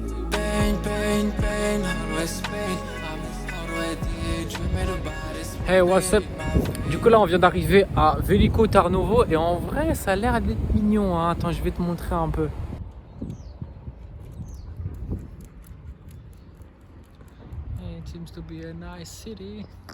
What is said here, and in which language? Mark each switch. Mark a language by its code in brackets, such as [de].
[en] Pain, pain, pain, always pain. I'm already dreaming about it. Hey, what's up? [fr] Du coup là on vient d'arriver à Veliko Tarnovo et en vrai ça a l'air d'être mignon hein. Attends, je vais te montrer un peu. [en] It seems to be a nice city.